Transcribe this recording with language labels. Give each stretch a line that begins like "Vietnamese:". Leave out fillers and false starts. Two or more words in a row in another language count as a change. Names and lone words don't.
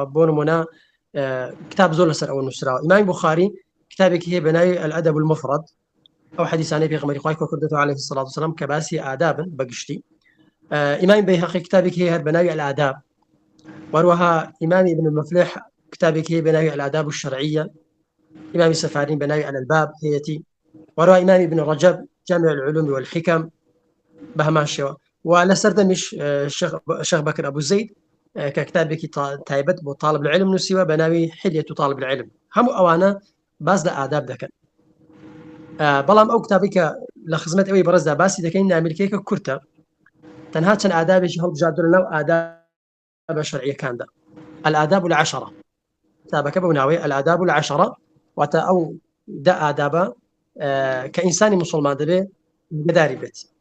Central Kurdish: بۆ نمونە کتاب زۆر لەسەر ئەوە نووسراوە. ئیمامی بوخاری کتابێکی هەیە بە ناوی الأدب المفرد، ئەو حەدیثانەی پێغەمبەری خوای کردووە
Arabic: عەلەیهی سەڵاتو وسەلام
Central Kurdish: کە باسی ئادابن بەگشتی. ئیمامی بەیهەقی کتابێکی هەیە بە ناوی الآداب، وەروەها ئیمامی ابن المفلح کتابێکی هەیە بە ناوی الآداب الشرعیة، ئیمامی سەفارین بە ناوی الألباب هەیەتی، وەروەها ئیمامی ابن رەجەب جامع العلوم والحکم بە هەمان شێوە، و لەسەر دەمیش شێخ بەکر ئەبو زەید کە کتابێکی تایبەت بۆ
Arabic: طالب العلم
Central Kurdish: نووسیوە بە ناوی حلیة طالب العلم. هەموو ئەوانە باس لە ئاداب دەکەن. بەڵام ئەو کتابی کە لە خزمەت ئەوەی بەڕێزدا باسی دەکەین نامیلکەیەکە کورتە، تەنها چەند ئادابێکی هەڵبژاردووە لەناو ئاداب شەرعیەکاندا. الآداب العشرة، کتابەکە بەو ناوەیە الآداب العشرة، واتە ئەو دە ئادابە کە ئینسانی موسڵمان دەبێ بەداری بێت.